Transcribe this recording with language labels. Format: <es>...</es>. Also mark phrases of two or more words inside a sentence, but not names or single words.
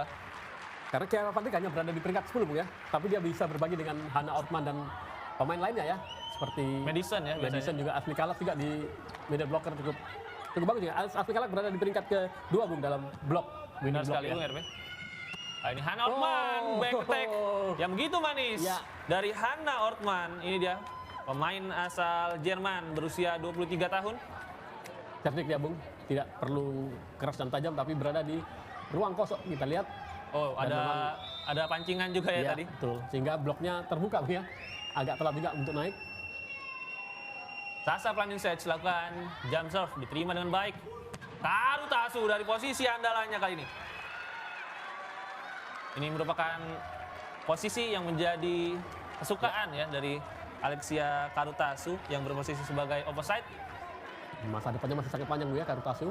<id>Karena Kira Van Rijk hanya berada di peringkat 10 Bung ya, tapi dia bisa berbagi dengan Hannah Ortman dan pemain lainnya ya, seperti Madison ya biasanya. Madison juga Asli Kalac juga di</id> <en>middle blocker</en> <id>cukup bagus ya. Asli Kalac berada di peringkat kedua Bung dalam blok. Benar</id> <en>winning block</en> <id>sekali ya. Bung Herve. Nah, ini Hannah Ortman,</id> <en>back attack</en> <id>yang begitu manis Ya. dari Hannah Ortman. Ini dia pemain asal Jerman berusia 23 tahun. Cerdik dia Bung, tidak perlu keras dan tajam tapi berada di ruang kosong. Kita lihat. Oh, Dan ada pancingan juga ya, tadi. Betul. Sehingga bloknya terbuka Bung ya. Agak telat juga untuk naik. Sasa Planinšek lakukan</id> <en>jump serve,</en> <id>diterima dengan baik. Karutasu dari posisi andalannya kali ini. Ini merupakan posisi yang menjadi kesukaan ya dari Alexia Karutasu yang berposisi sebagai opposite. Masa depannya masih sangat panjang Bung ya Karutasu.</id>